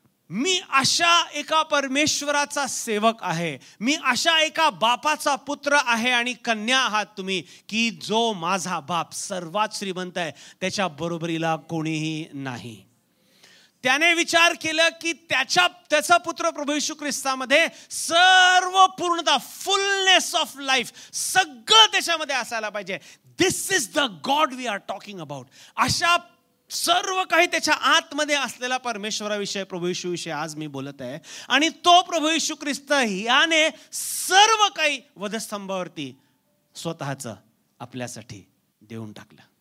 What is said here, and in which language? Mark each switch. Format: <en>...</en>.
<mr>मी अशा एका परमेश्वराचा सेवक आहे, मी अशा एका बापाचा पुत्र आहे आणि कन्या आहात तुम्ही, की जो माझा बाप सर्वात श्रीमंत आहे, त्याच्या बरोबरीला कोणीही नाही. त्याने विचार केलं की त्याचा पुत्र प्रभू येशू ख्रिस्तामध्ये सर्व पूर्णता,</mr> <en>fullness of life</en> <mr>सगळं त्याच्यामध्ये असायला पाहिजे.</mr> <en>This is the God we are talking about.</en> <mr>अशा सर्व काही त्याच्या आतमध्ये असलेला परमेश्वराविषयी, प्रभू येशूविषयी आज मी बोलत आहे. आणि तो प्रभू येशू ख्रिस्त याने सर्व काही वधस्तंभावरती स्वतःचं आपल्यासाठी देऊन टाकलं.</mr>